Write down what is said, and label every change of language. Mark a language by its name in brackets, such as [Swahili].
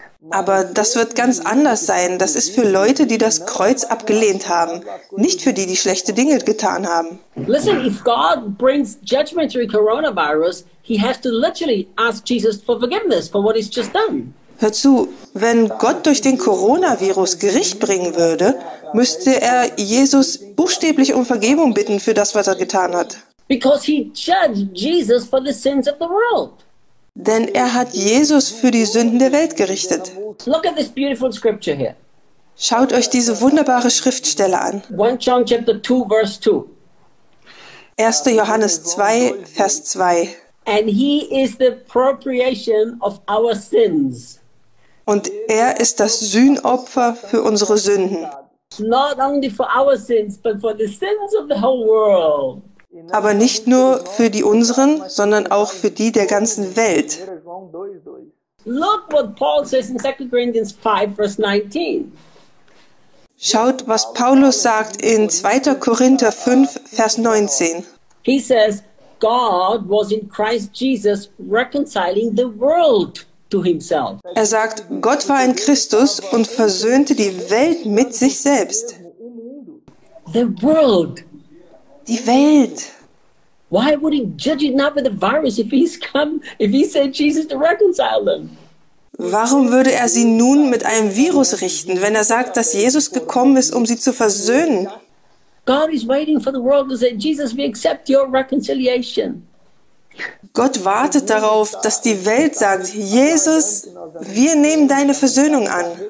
[German] Aber das wird ganz anders sein. Das ist für Leute, die das Kreuz abgelehnt haben, nicht für die, die schlechte Dinge getan haben. [English] Listen, if God brings judgment through coronavirus, he has to literally ask Jesus for forgiveness for what he's just done. [German] Hör zu, wenn Gott durch den Coronavirus Gericht bringen würde, müsste er Jesus buchstäblich um Vergebung bitten für das, was er getan hat. [English] Because he judged Jesus for the sins of the world. [German] Denn er hat Jesus für die Sünden der Welt gerichtet. [English] Look at this beautiful scripture here. [German] Schaut euch diese wunderbare Schriftstelle an. [English] 1 John chapter 2, verse 2. [German] 1. Johannes 2, Vers 2. [English] And he is the propitiation of our sins. [German] Und er ist das Sühnopfer für unsere Sünden. [English] Not only for our sins, but for the sins of the whole world. [German] Aber nicht nur für die unseren, sondern auch für die der ganzen Welt. [English] Look what Paul says in 2 Corinthians 5, verse 19. [German] Schaut, was Paulus sagt in 2. Korinther 5, Vers 19. [English] He says, God was in Christ Jesus reconciling the world to himself. [German] Er sagt, Gott war in Christus und versöhnte die Welt mit sich selbst. [English] The world. [German] Die Welt. [English] Why would he judge it not with the virus if he's come, if he sent Jesus to reconcile them? [German] Warum würde er sie nun mit einem Virus richten, wenn er sagt, dass Jesus gekommen ist, um sie zu versöhnen? [English] God is waiting for the world to say, Jesus, we accept your reconciliation. [German] Gott wartet darauf, dass die Welt sagt, Jesus, wir nehmen deine Versöhnung an.